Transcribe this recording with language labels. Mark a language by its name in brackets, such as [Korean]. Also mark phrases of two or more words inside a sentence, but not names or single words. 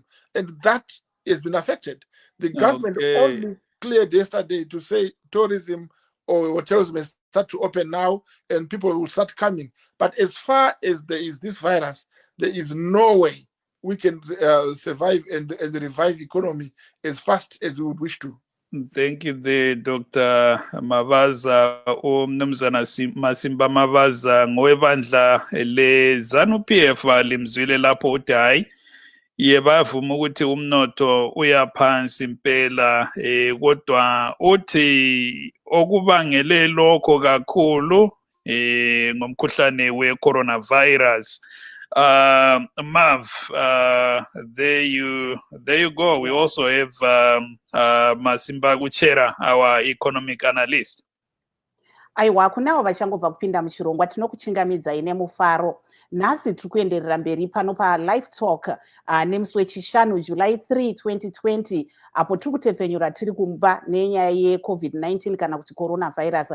[English] And that has been affected. The government only cleared yesterday to say tourism or hotels may start to open now and people will start coming. But as far as there is this virus, there is no way we can survive and revive economy as fast as we would wish to. Thank you, Dr. [North Ndebele] Mavaza, Mnumzana Masimba Mavaza, ngowebandla le ZANU-PF limzwile lapho uthi hayi yebavuma ukuthi umnotho uyaphansi impela kodwa uthi okubangele lokho kakhulu ngomkhuhlane we-coronavirus. [English] Mav, there you go. We also have Masimba Kuchera, our economic analyst. [Shona] Aiwa, kunavo vachangobva kupinda muchirongwa tinokuchingamidza ine mufaro. Nhasi tiri kuenderera mberi pano paLiveTalk nemusi wechishanu July 3, 2020 apo tiri kutepfenyura tiri kumba nenyaya yeCovid-19 kana kuti coronavirus.